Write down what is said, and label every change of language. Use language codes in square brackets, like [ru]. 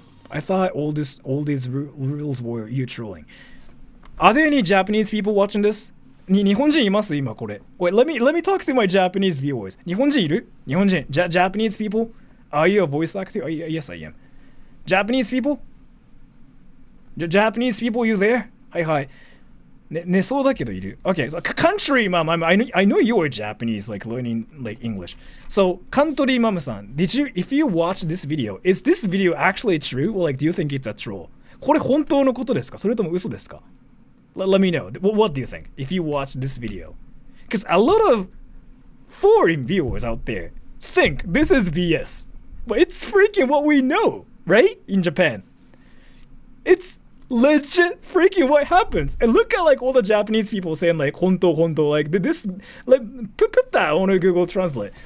[en] I thought all these rules were you trolling. Are there any Japanese people watching this? [ja] 日本人います今これ [en] Wait, let me talk to my Japanese viewers. [ja] 日本人いる日本人 [en] Japanese people? Are you a voice actor? Yes, I am. Japanese people? Japanese people, you there? [ja] はいはい。寝そうだけどいる [en] Okay, so country mom, I know you are Japanese, like learning like English. So, country mom さん if you watch this video, is this video actually true? Or like, do you think it's a troll? [ja] これ本当のことですかそれとも嘘ですか [en] Let me know. What do you think if you watch this video? Because a lot of foreign viewers out there think this is BS. But it's freaking what we know, right? In Japan. It's legit freaking what happens. And look at like all the Japanese people saying like honto, like this, like put that on a Google Translate.